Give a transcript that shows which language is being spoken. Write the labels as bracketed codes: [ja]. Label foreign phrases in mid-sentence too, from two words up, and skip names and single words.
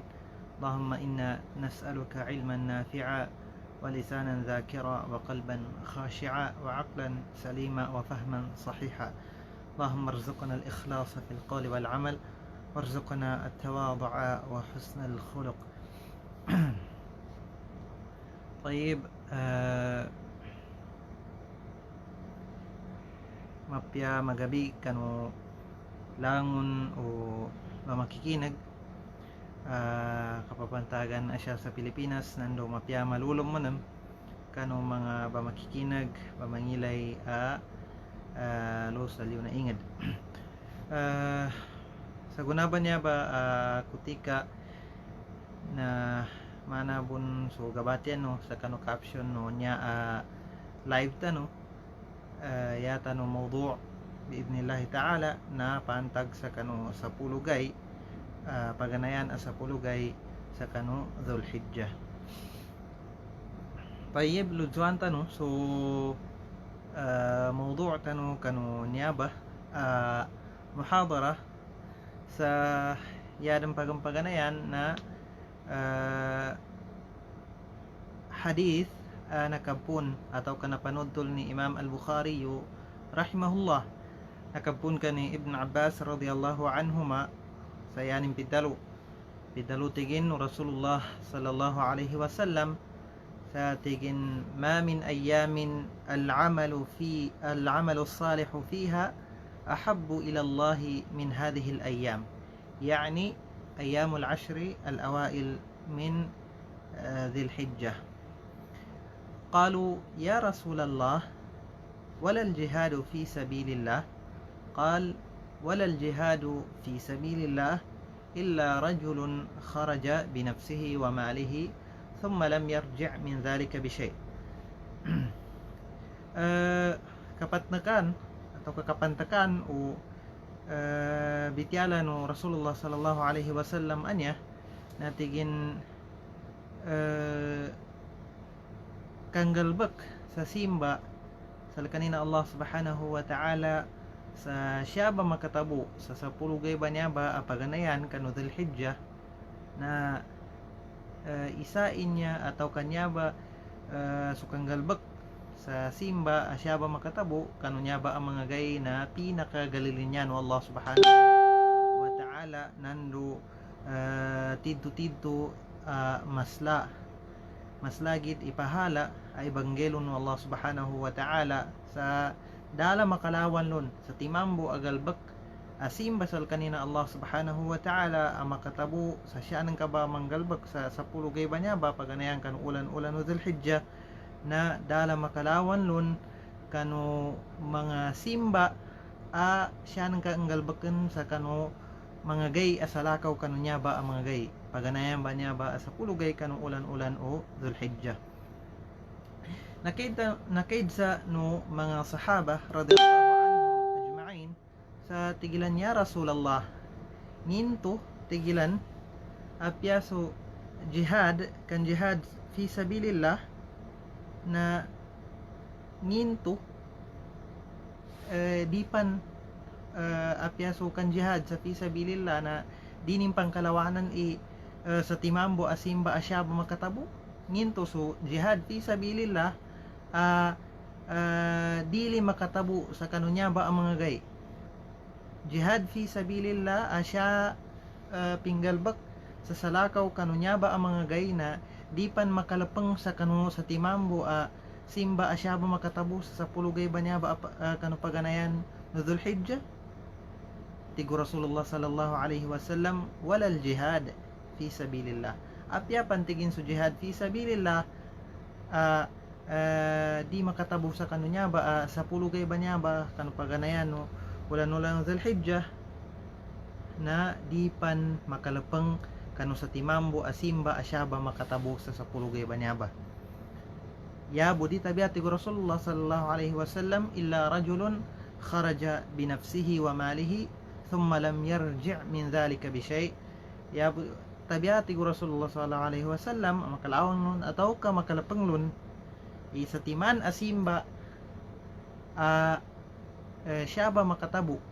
[ar] اللهم إنا نسألك علما نافعا ولسانا ذاكرا وقلبا خاشعا وعقلا سليما وفهما صحيحا. اللهم ارزقنا الإخلاص في القول والعمل وارزقنا التواضع وحسن الخلق. طيب، [mdh] mapya magabi kanu langon o makikinag kapapantagan asya sa Pilipinas nando mapya malulom manam kanu mga bamakikinag bamangilay lo sa liw na ingad. Sa gunaban niya ba kutika na manabon so gabatian no sa kanu caption no nya live ta no yata no mawdu' [ar] بإذن الله تعالى [mdh] na pantag sa kanu sa pulugay paganayan sa pulugay sa kanu Dhul-Hijjah. Tayyib, lujuan ta no so mawdu' ta no kanu niyaba muhadara sa yadang paganayan na hadith nakapun atau kanapanood tol ni Imam Al-Bukhari rahimahullah, nakapun ka [ar] ni Ibn Abbas رضي الله عنهما [mdh] sa yaning pidalo tigin [ar] رسول الله صلى الله عليه وسلم [mdh] sa tigin [ar] ما من أيام العمل الصالح فيها أحب إلى الله من هذه الأيام، يعني أيام العشر الأوائل من ذي الحجة. قالوا يا رسول الله ولا الجهاد في سبيل الله؟ قال ولا الجهاد في سبيل الله إلا رجل خرج بنفسه وماله ثم لم يرجع من ذلك بشيء. [mdh] kapatnakan atau kekapantakan o bitiala no [ar] رسول الله صلى الله عليه وسلم [mdh] anya natigin kanggalbak sa simba sa kanina [ar] الله سبحانه وتعالى [mdh] sa siya ba makatabo sa 10 gay ba niya ba apaganayan kanu Dhul-Hijjah na isain niya atau kanya ba sukanggalbak sa simba asya ba makatabo kanu niya ba ang mga gay na pinakagalilin niya no [ar] الله سبحانه وتعالى [mdh] nando tidto mas lagit ipahala ay banggelo no [ar] الله سبحانه وتعالى [mdh] sa dala makalawan lon sa timambo agalbak asimba sal kanina [ar] الله سبحانه وتعالى [mdh] ang makatabo sa siya ng kaba manggalbak sa 10 gay ba niya ba paganayan kan ulan-ulan no Dhul-Hijjah na dala makalawan lon kanu mga simba siya nang kaanggalbaken sa kanu mga gay asalakaw kanu niya ba ang mga gay paganayan ba niya ba sa pulugay kanu ulan-ulan o Dhul-Hijjah. Nakaid sa no mga sahaba [ar] رضي الله عنهم أجمعين [mdh] sa tigilan niya Rasulullah ninto tigilan apyaso jihad kan [ar] جهاد في سبيل الله [mdh] na nginto dipan apyaso kan jihad sa fisabilillah na dining pangkalawanan sa timambo asimba asya ba makatabo nginto so [ar] جهاد في سبيل الله [mdh] dili makatabo sa kanunya ba ang mga gay [ar] جهاد في سبيل الله [mdh] asya pinggalbak sa salakaw kanunya ba ang mga gay na di pan makalapang sa kanu sa timambo simba asya ba makatabo sa 10 gay ba niya ba kanu paganayan no Dhul-Hijjah tigo [ar] رسول الله صلى الله عليه وسلم ولا الجهاد في سبيل الله. [mdh] Apya pantigin su [ar] جهاد في سبيل الله [mdh] di makatabo sa kanunya ba sa pulugay ba niya ba kanu paganayan no ulan-ulan Dhul-Hijjah na di pan makalapang kanu sa timambo asimba asyaba makatabo sa pulugay ba niya ba. Ya budi tabiat tigo [ar] رسول الله صلى الله عليه وسلم إلا رجل خرج بنفسه وماله ثم لم يرجع من ذلك بشيء'. [mdh] Ya tabiat tigo [ar] رسول الله صلى الله عليه وسلم [mdh] makalawang nun atau ka makalapanglun sa timan asimba siya ba makatabo